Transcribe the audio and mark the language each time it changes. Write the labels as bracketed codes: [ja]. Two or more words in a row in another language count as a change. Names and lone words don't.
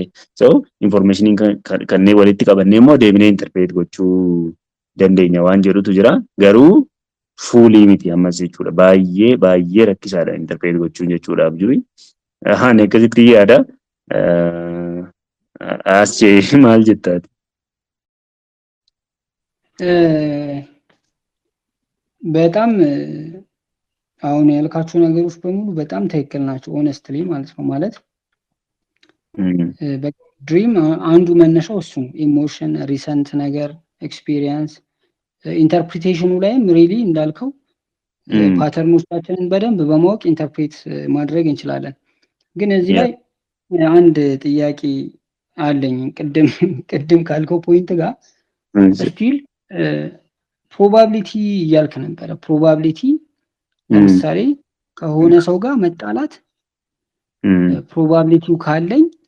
[om] So informationii kanneen walitti qabannee immoo deebinee interpret gochuu dandeenya waan jedhutu jira. Garuu fuulii miti ammas jechuudha. Baay'ee rakkisaadha interpret gochuun jechuudha abjuu. Ani akkasitti yaada. Asjee maal jettaati? [am] በጣም አሁን ያልካቸው ነገሮች በሙሉ በጣም ትክክል ናቸው። ኦነስትሊ ማለት ነው። ማለት ድሪም አንዱ መነሻው እሱ [en] emotion, recent [am] ነገር፣ [en] experience interpretationu [am] ላይም ሪሊ እንዳልከው ፓተርኖቻችንን በደንብ በማወቅ ኢንተርፕሬት ማድረግ እንችላለን። ግን እዚህ ላይ አንድ ጥያቄ አለኝ። ቅድም ካልከው ፖይንት ጋር [en] still probability [am] እያልክ ነበረ። ፕሮባቢሊቲ ለምሳሌ ከሆነ ሰው ጋር መጣላት ፕሮባቢሊቲው ካለኝ